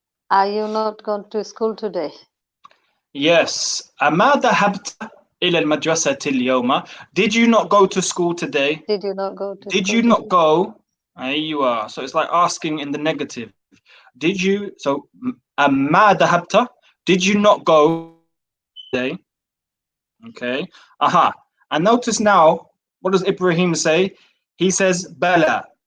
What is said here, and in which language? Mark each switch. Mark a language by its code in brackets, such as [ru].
[en] Are you not going to school today? Yes. [ar] أما ذهبت إلى المدرسة اليوم. [en] Did you not go to school today? Did you not go to Did school you not today? go? There you are. So it's like asking in the negative. Did you? So [ar] أما ذهبت. [en] Did you not go today? Okay. Aha. And notice now, what does Ibrahim say? He says bala.